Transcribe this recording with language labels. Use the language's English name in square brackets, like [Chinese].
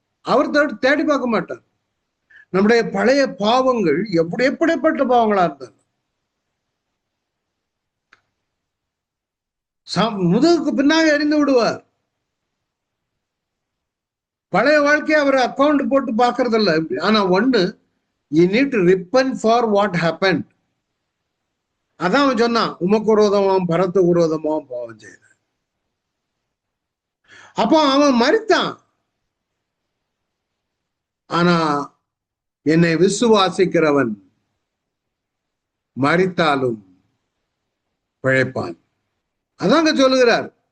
[Tamil] அவர் தேடி பார்க்க மாட்டார். நம்முடைய பழைய பாவங்கள் எப்படிப்பட்ட பாவங்களா இருந்தார், முதுகுக்கு பின்னாக எறிந்து விடுவார். பழைய வாழ்க்கையை அவர் அக்கௌண்ட் போட்டு பாக்குறது இல்ல. ஆனா ஒண்ணு, [English] you need to repent for what happened. [Tamil] அதான் அவன் சொன்னான், உமக்கு விரோதமாம் பரத்துக்கு விரோதமாம் பாவம் செய்த. அப்போ அவன் மரித்தான். ஆனா என்னை விசுவாசிக்கிறவன் மரித்தாலும் பிழைப்பான். அதாங்க சொல்லுகிறார்.